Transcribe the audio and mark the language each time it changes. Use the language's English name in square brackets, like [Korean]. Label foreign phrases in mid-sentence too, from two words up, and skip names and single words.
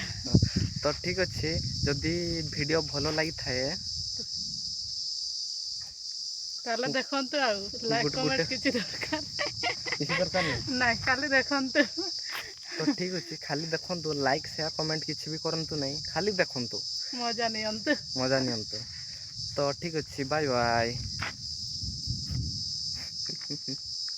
[Odia] ତ ଠିକ୍ ଅଛି, ଯଦି ଭିଡ଼ିଓ ଭଲ ଲାଗିଥାଏ ତାହେଲେ ଦେଖନ୍ତୁ, ଆଉ ଲାଇକ୍ ଗୋଟେ କମେଣ୍ଟ କିଛି ଦରକାର କିଛି ଦରକାର ନାହିଁ। ନାଇଁ, ଖାଲି ଦେଖନ୍ତୁ। ତ ଠିକ୍ ଅଛି, ଖାଲି ଦେଖନ୍ତୁ, [English] like share comment [Odia] କିଛି ବି କରନ୍ତୁ ନାହିଁ, ଖାଲି ଦେଖନ୍ତୁ। ମଜା ନିଅନ୍ତୁ। ମଜା ନିଅନ୍ତୁ। ତ ଠିକ୍ ଅଛି [English] bye bye.